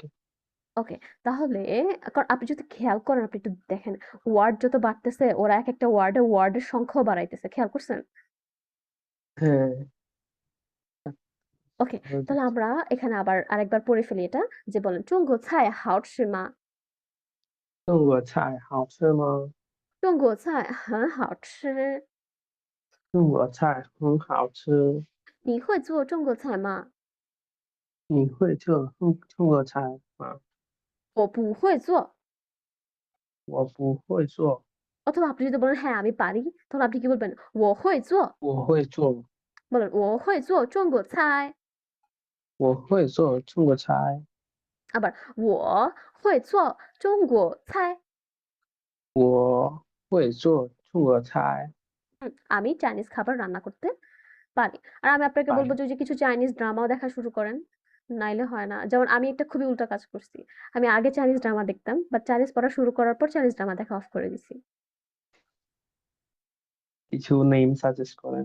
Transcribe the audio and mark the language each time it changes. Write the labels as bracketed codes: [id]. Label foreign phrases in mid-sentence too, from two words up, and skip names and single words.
[bn] ওকে, তাহলে কারণ আপনি যদি খেয়াল করেন আপনি একটু দেখেন ওয়ার্ড যত বাড়তেছে ওরা একেকটা ওয়ার্ডের সংখ্যাও বাড়াইতেছে। খেয়াল করছেন? হ্যাঁ। ওকে, হয়ে তাহলে যাচ্ছে। আমরা এখানে আবার আরেকবার পড়ে ফেলি এটা যে বলেন [zh] 中国菜好吃吗？中国菜好吃吗？中国菜很好吃。中国菜很好吃。你会做中国菜吗？你会做中国菜吗？我不会做。我不会做。 [bn] অথবা আপনি যদি বলেন হ্যাঁ আমি পারি তাহলে আপনি কি বলবেন [zh] 我会做我会做。 বলেন我会做中国菜我会做中国菜。 আবার我会做中国菜我会做中国菜。 [bn] আমি চাইনিজ খাবার রান্না করতে পারি। আর আমি আপনাকে বলব পারি। যে ওই যে কিছু [en] Chinese drama [bn] দেখা শুরু করেন। নাইলে হয় না। যেমন আমি একটা খুবই উল্টা কাজ করছি। আমি আগে [en] Chinese drama [bn] দেখতাম, বাট চাইনিজ পড়া শুরু করার পর [en] Chinese drama [bn] দেখা অফ করে দিছি। কিছু [en] name suggest [bn] করেন।